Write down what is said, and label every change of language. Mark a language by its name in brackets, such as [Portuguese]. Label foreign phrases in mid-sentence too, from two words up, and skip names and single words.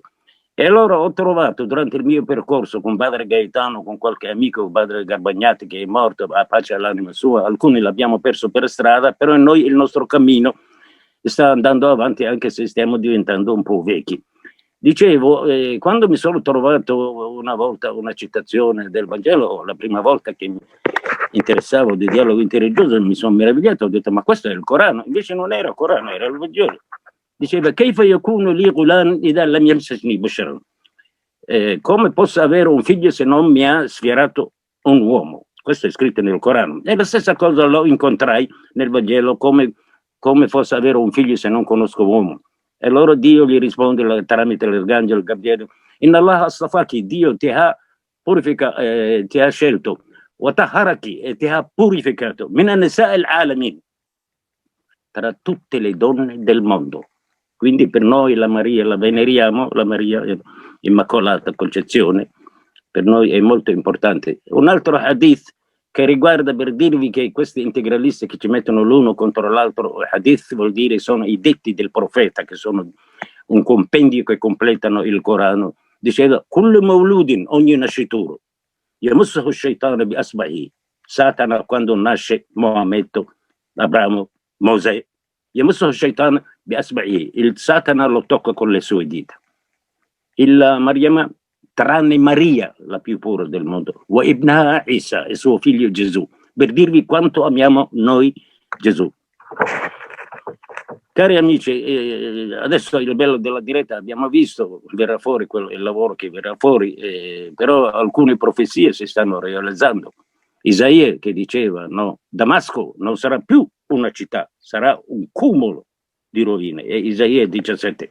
[Italian] E allora ho trovato durante il mio percorso con padre Gaetano, con qualche amico, padre Garbagnati che è morto, a pace all'anima sua, alcuni l'abbiamo perso per strada, però noi il nostro cammino sta andando avanti anche se stiamo diventando un po' vecchi. Dicevo, quando mi sono trovato una volta una citazione del Vangelo, la prima volta che mi interessavo di dialogo interreligioso, mi sono meravigliato, ho detto ma questo è il Corano, invece non era il Corano, era il Vangelo. [Arabic] Diceva كيف يكون لي غلام إذا لم يمسسني بشر. [Italian] Come posso avere un figlio se non mi ha sfierato un uomo? Questo è scritto nel Corano. E la stessa cosa lo incontrai nel Vangelo, come posso avere un figlio se non conosco uomo. E allora Dio gli risponde tramite l'arcangelo Gabriele: [Arabic] إن الله اصطفاك, [Italian] Dio ti ha ti ha scelto, wataharaki, e ti ha purificato, [Arabic] من النساء العالمين, [Italian] tra tutte le donne del mondo. Quindi per noi la Maria la veneriamo, la Maria Immacolata Concezione, per noi è molto importante. Un altro hadith che riguarda, per dirvi che questi integralisti che ci mettono l'uno contro l'altro, hadith vuol dire sono i detti del profeta, che sono un compendio che completano il Corano, diceva [Arabic] كل مولود, [Italian] ogni nascituro [Arabic] يمسه الشيطان بإصبعه. [Italian] Satana, quando nasce Maometto, Abramo, Mosè, [Arabic] يمسه الشيطان بإصبعه, [Italian] il Satana lo tocca con le sue dita. Il Mariama, tranne Maria, la più pura del mondo, [Arabic] وابنها عيسى, [Italian] e suo figlio Gesù, per dirvi quanto amiamo noi Gesù. Cari amici, adesso il bello della diretta abbiamo visto, verrà fuori il lavoro che verrà fuori, però alcune profezie si stanno realizzando. Isaia che diceva, no, Damasco non sarà più una città, sarà un cumulo di rovine, è Isaia 17.